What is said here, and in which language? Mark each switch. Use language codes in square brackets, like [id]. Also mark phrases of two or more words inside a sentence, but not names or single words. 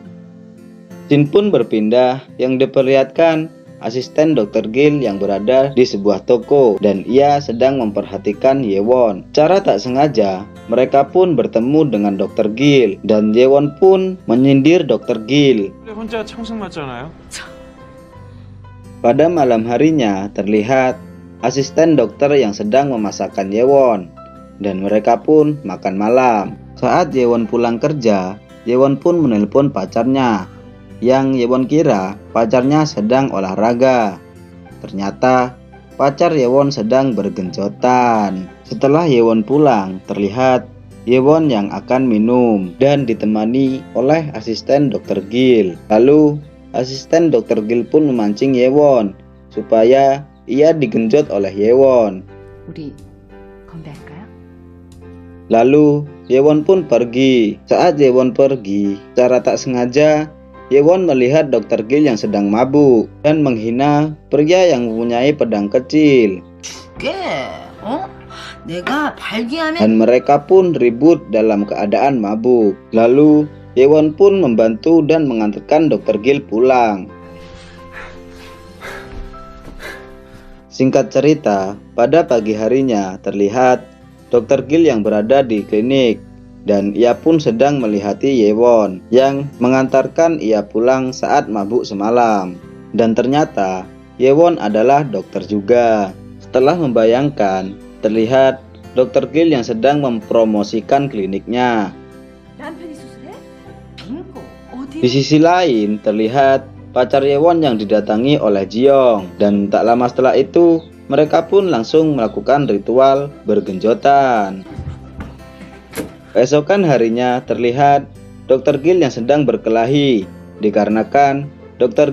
[id] Scene pun berpindah yang diperlihatkan asisten Dr. Gil yang berada di sebuah toko dan ia sedang memperhatikan Yewon. Cara tak sengaja, mereka pun bertemu dengan Dr. Gil dan Yewon pun menyindir Dr. Gil. [ko] 혼자 청승 맞잖아요. [id] Pada malam harinya terlihat asisten dokter yang sedang memasakkan Yewon dan mereka pun makan malam. Saat Yewon pulang kerja, Yewon pun menelpon pacarnya. Yang Yewon kira pacarnya sedang olahraga. Ternyata pacar Yewon sedang bergenjotan. Setelah Yewon pulang, terlihat Yewon yang akan minum dan ditemani oleh asisten Dr. Gil. Lalu asisten Dr. Gil pun memancing Yewon supaya ia digenjot oleh Yewon. [ko] 우리 건배할까요? [id] Lalu Yewon pun pergi. Saat Yewon pergi, secara tak sengaja Yewon melihat Dr. Gil yang sedang mabuk dan menghina pria yang mempunyai pedang kecil. [ko] 내가 발기하면 [id] Dan mereka pun ribut dalam keadaan mabuk. Lalu Yewon pun membantu dan mengantarkan Dr. Gil pulang. Singkat cerita, pada pagi harinya terlihat Dr. Gil yang berada di klinik dan ia pun sedang melihati Yewon yang mengantarkan ia pulang saat mabuk semalam. Dan ternyata Yewon adalah dokter juga. Setelah membayangkan, terlihat Dr. Gil yang sedang mempromosikan kliniknya. [ko] 남편이 수술해? 빙고. 어디? [id] Di sisi lain, terlihat pacar Yewon yang didatangi oleh Jiong. Dan tak lama setelah itu, mereka pun langsung melakukan ritual bergenjotan. Keesokan harinya terlihat Dr. Gil yang sedang berkelahi dikarenakan Dr.